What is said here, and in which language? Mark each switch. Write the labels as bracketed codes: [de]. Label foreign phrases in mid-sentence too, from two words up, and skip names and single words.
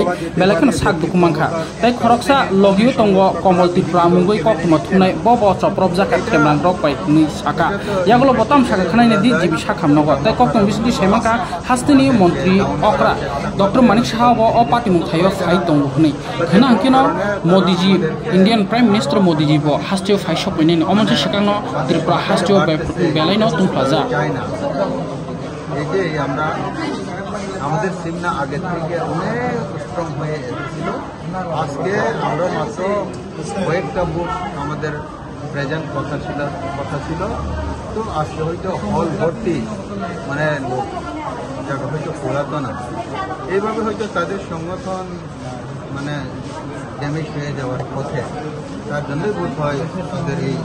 [trp] बेलेखन साक दुकुमांखा ताइ खरकसा लगियो तंग कमल तिप्रा मुंगै ककमा थुनाय बब चप्रब जाका थेमरां रक बाय नि साका यागुलो बतम साका खनायने दि जिबि साखामनगर ताइ ककन बिसिंति साइमांखा हास्तिनि मन्त्री अक्रा डॉक्टर मानिक साहाबो अ पार्टी मुथायो फाइ दंग हनै खना अंकिनो मोदीजी [en] Indian Prime Minister [trp] मोदीजी बो हास्तियो फाइ सपैने अमनसे सिगांनो त्रिपुरा हास्तियो बेलाइनो प्लाजा [bn] এই যে আমরা আমাদের সিমনা আগে থেকে অনেক স্ট্রং হয়ে এসেছিল আজকে আমরা মাত্র কয়েকটা বুথ আমাদের প্রেজেন্ট কথা ছিল তো আজকে হয়তো হল ভর্তি মানে লোক জায়গা হয়তো ফোরাতো না এইভাবে হয়তো তাদের সংগঠন মানে ড্যামেজ হয়ে যাওয়ার পথে তার জন্যই বোধ হয় তাদের এই